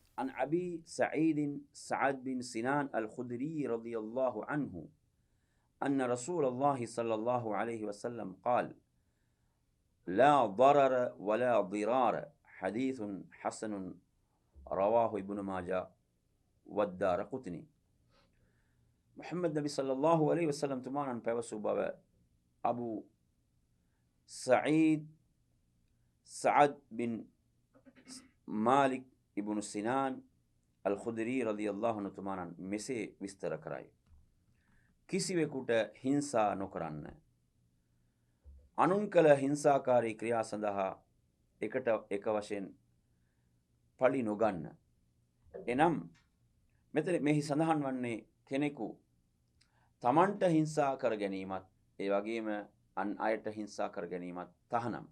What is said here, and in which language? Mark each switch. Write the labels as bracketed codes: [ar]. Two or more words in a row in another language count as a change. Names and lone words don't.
[ar] عن أبي سعيد سعد بن سنان الخدري رضي الله عنه أن رسول الله صلى الله عليه وسلم قال لا ضرر ولا ضرار حديث حسن رواه ابن ماجه والدار قطني. محمد نبي صلى الله عليه وسلم [si] තමා පැවසූ [ar] باب أبو سعيد سعد بن مالك ابن سنان الخدري رضي الله عنه تمانا [si] මෙසේ විස්තර කරයි. කිසිවෙකුට හිංසා නොකරන්න. අනුන් කළ හිංසාකාරී ක්‍රියා සඳහා එක වශයෙන් පලි නොගන්න. එනම් මෙතන මෙහි සඳහන් වන්නේ කෙනෙකු තමන්ට හිංසා කර ගැනීමත් ඒ වගේම අන් අයට හිංසා කර ගැනීමත් තහනම්.